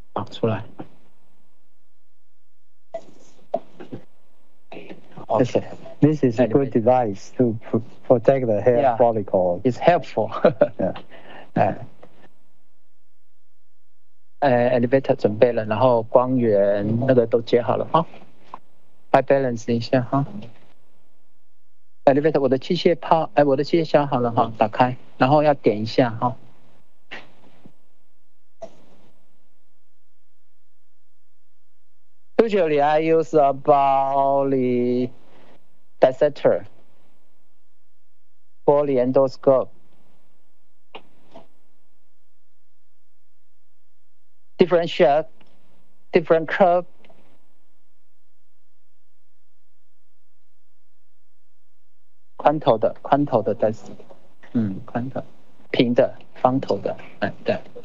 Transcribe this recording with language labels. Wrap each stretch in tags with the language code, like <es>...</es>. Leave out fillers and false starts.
<zh>出来。</zh> <en>Okay. This is a good device to protect the hair follicle. It's helpful. Yeah.</en> <zh>Elevator 准备了，然后光源那个都接好了哈。快 balance 一下哈。Elevator 我的机械消好了哈，打开，然后要点一下哈。</zh> <en>Usually I use about the dissector for the endoscope. Different shape, different curve.</en> <zh>宽头的 dissector， 宽头，平的，方头的，对。</zh>